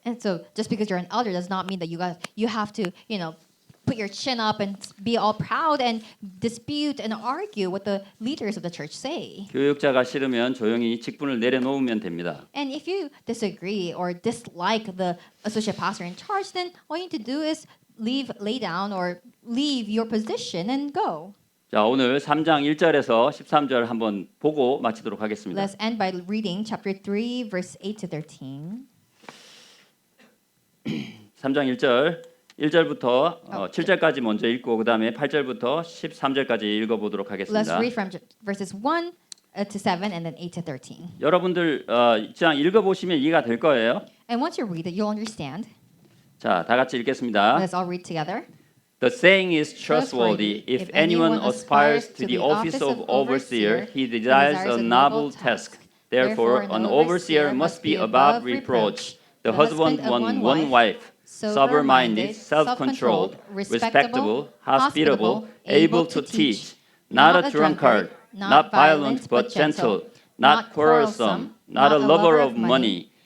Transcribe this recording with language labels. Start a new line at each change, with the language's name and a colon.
English: And so just because you're an elder does not mean that you have to, put your chin up and be all proud and dispute and argue what the leaders of the church say.
Korean: 교육자가 싫으면 조용히 직분을 내려놓으면 됩니다.
English: And if you disagree or dislike the associate pastor in charge, then all you need to do is lay down or leave your position and go.
Korean: 자, 오늘 3장 1절에서 13절 한번 보고 마치도록 하겠습니다.
English: Let's end by reading chapter 3, verse 8 to 13.
Korean: 3장 1절부터 7절까지 먼저 읽고 그다음에 8절부터 13절까지 읽어보도록
English: Let's
Korean: 하겠습니다.
English: read from verses 1 to 7 and then 8 to 13.
Korean: 여러분들 이 장 읽어보시면 이해가 될 거예요.
English: And once you read it, you'll understand.
Korean: 자, 다 같이 읽겠습니다.
English: Let's all read together. The saying is trustworthy. If anyone aspires to the office of overseer, he desires a noble task. Therefore, an overseer must be above reproach, the husband of one wife, sober-minded, self-controlled, respectable, hospitable, able to teach, not a drunkard, not violent but gentle, not quarrelsome, not a lover of money.